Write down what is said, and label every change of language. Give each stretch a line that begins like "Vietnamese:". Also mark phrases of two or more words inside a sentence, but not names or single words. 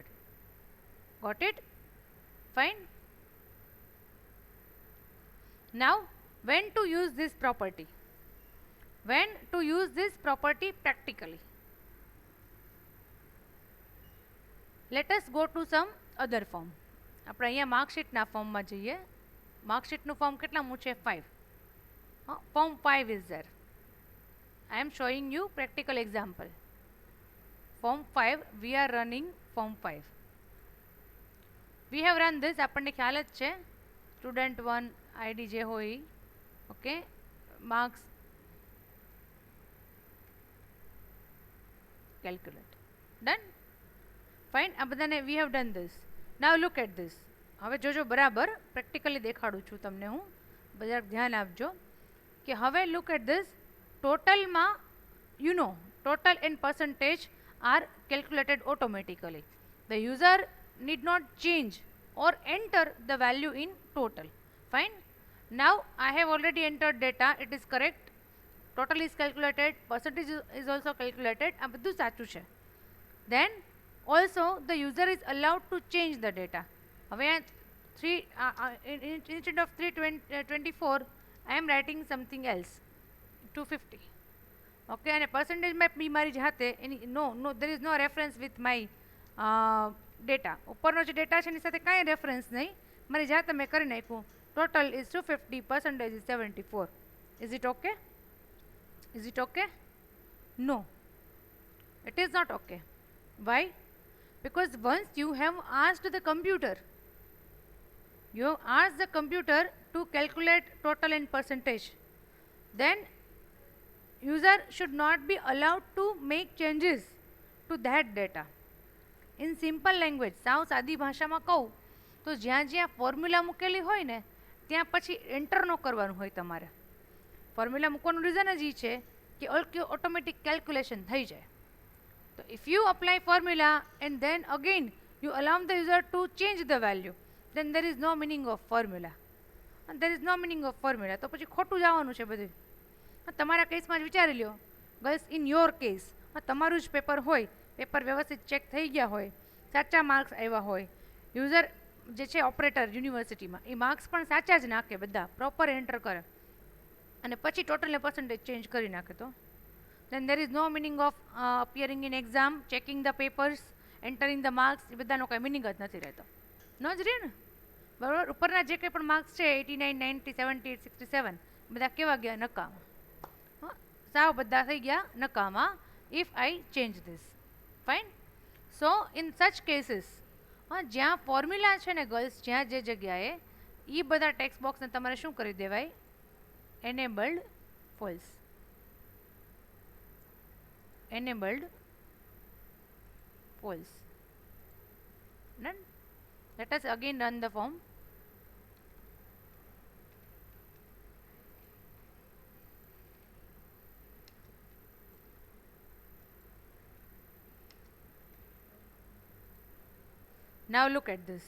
English: Got it? Fine. Now when to use this property? When to use this property practically? Let us go to some other form.
Gujarati: આપણે અહીંયા માર્કશીટના ફોર્મમાં જઈએ. માર્કશીટનું ફોર્મ કેટલામું છે? 5.
English: Form 5 is there. I am showing you practical example. Form 5, we are running form 5. We have run this,
Gujarati: આપણને ખ્યાલ જ છે. Student 1 ID જે હોય,
English: okay, marks calculate. Done? Fine.
Gujarati: આ બધાને
English: we have done this. Now look at this.
Gujarati: હવે જોજો બરાબર પ્રેક્ટિકલી દેખાડું છું તમને હું, બધા ધ્યાન આપજો કે હવે
English: look at this. ટોટલમાં you know total and percentage are calculated automatically. The user need not change or enter the value in total. Fine. Now I have already entered data, it is correct. Total is calculated, percentage is also calculated,
Gujarati: આ બધું સાચું છે.
English: Then also the user is allowed to change the data. હવે instead of 324 I am writing something else, 250. Okay, and percentage
Gujarati: માં બી મારી જાતે
English: no there is no reference with my data.
Gujarati: ઉપરનો જે ડેટા છે એની સાથે કાંઈ રેફરન્સ નહીં, મારી જાતે મેં કરી નાખ્યું.
English: Total is 250, percentage is 74. Is it okay? Is it okay? No, it is not okay. Why? Because once you have asked the computer, you have asked the computer to calculate total and percentage, then user should not be allowed to make changes to that data. In simple language,
Gujarati: સાવ સાદી ભાષામાં કહું તો જ્યાં જ્યાં ફોર્મ્યુલા મૂકેલી હોય ને ત્યાં પછી એન્ટર ન કરવાનું હોય તમારે. ફોર્મ્યુલા મૂકવાનું રીઝન જ એ છે કે
English: automatic calculation
Gujarati: થઈ જાય.
English: So if you apply formula and then again you allow the user to change the value, then there is no meaning of formula. And there is no meaning of formula.
Gujarati: તો પછી ખોટું જવાનું છે બધું. તમારા કેસમાં જ વિચારી લ્યો,
English: girls in your case
Gujarati: તમારું જ પેપર હોય, પેપર વ્યવસ્થિત ચેક થઈ ગયા હોય, સાચા માર્ક્સ આવ્યા હોય, યુઝર જે છે ઓપરેટર યુનિવર્સિટીમાં એ માર્ક્સ પણ સાચા જ નાખે, બધા પ્રોપર એન્ટર કરે અને પછી ટોટલને પર્સન્ટેજ ચેન્જ કરી નાખે, તો
English: then there is no meaning of appearing in exam, checking the papers, entering the marks.
Gujarati: એ બધાનો કંઈ મિનિંગ જ નથી રહેતો. ન જ રહે ને, બરાબર? ઉપરના જે કંઈ પણ માર્ક્સ છે 89, 90, 78, 67 બધા કેવા ગયા? નકામા. સાવ બધા થઈ ગયા નકામા
English: if I change this.
Gujarati: Fine.
English: So in such cases
Gujarati: જ્યાં ફોર્મ્યુલા છે ને ગર્લ્સ, જ્યાં જે જગ્યાએ એ બધા
English: text box
Gujarati: તમારે શું કરી દેવાય?
English: enabled false. Enabled false. Done. Let us again run the form. Now look at this.